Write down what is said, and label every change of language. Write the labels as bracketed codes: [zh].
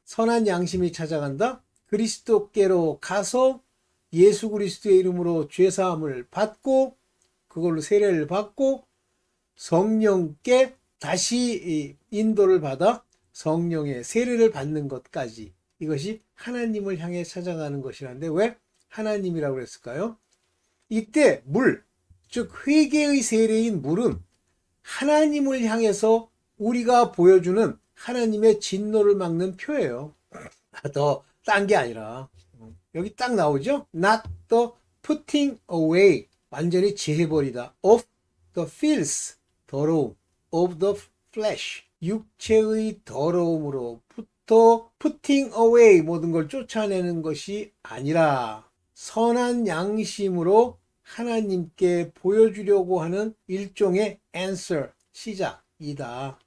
[ko] 선한 양심이 찾아간다? 그리스도께로 가서 예수 그리스도의 이름으로 죄사함을 받고 그걸로 세례를 받고 성령께 다시 인도를 받아 성령의 세례를 받는 것까지, 이것이 하나님을 향해 찾아가는 것이라는데 왜 하나님이라고 그랬을까요? 이때 물, 즉 회개의 세례인 물은 하나님을 향해서 우리가 보여주는 하나님의 진노를 막는 표예요. 더 딴 게 아니라 여기 딱 나오죠? [en] Not the putting away, [ko] 완전히 제해버리다. [en] Of the filth, [ko] 더러움. [en] Of the flesh, [ko] 육체의 더러움으로부터 [en] putting away, [ko] 모든 걸 쫓아내는 것이 아니라 선한 양심으로 하나님께 보여주려고 하는 일종의 answer, 시작이다.